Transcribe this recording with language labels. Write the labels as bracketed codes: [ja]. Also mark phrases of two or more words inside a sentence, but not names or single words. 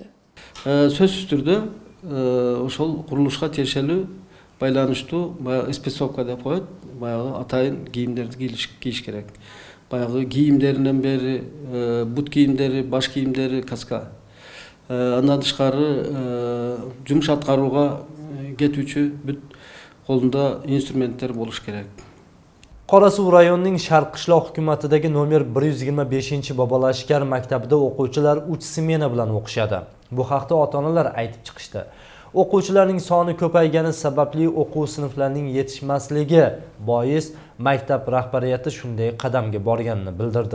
[ky] Сөзсүз түрдө ошол курулушка тиешелүү байланыштуу баягы спецовка деп коет, баягы атайын кийимдерди кийиш керек. Баягы кийимдеринен бери бут кийимдери, баш кийимдери, каска. Андан тышкары жумуш аткарууга кетүүчү бүт колунда инструменттер болуш керек. [uz] Qorasuv rayonining Sharqishloq hukumatidagi nomer 125 Bobolashkar maktabida o'quvchilar 3 smena bilan o'qishadi. Bu haqda ota-onalar aytib chiqishdi. O'quvchilarning soni ko'paygani sababli o'quv sinflarining yetishmasligi bois maktab rahbariyati shunday qadamga borganini bildirdi.